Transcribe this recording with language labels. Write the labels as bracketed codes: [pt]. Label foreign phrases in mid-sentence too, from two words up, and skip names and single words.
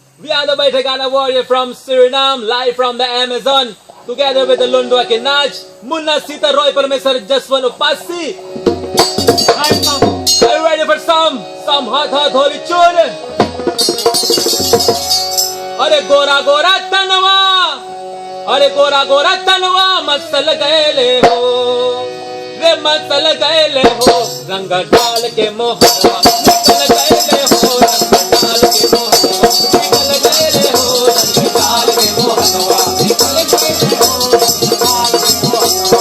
[en] We are the Baitagana warrior from Suriname, live from the Amazon, together with the Lundu Akinaj, Munna Sita Roy Parmesar Jaswan Upasi. Are you ready for some hot holy tune? [bho] अरे गोरा गोरा तनवा, अरे गोरा गोरा तनवा मसल गएले हो, रे मसल गएले हो, रंग डाल के मोहनवा निकल गएले हो, रंग डाल के मोहनवा निकल गएले हो, रंग डाल के मोहनवा निकल गएले हो, रंग डाल के मोहनवा।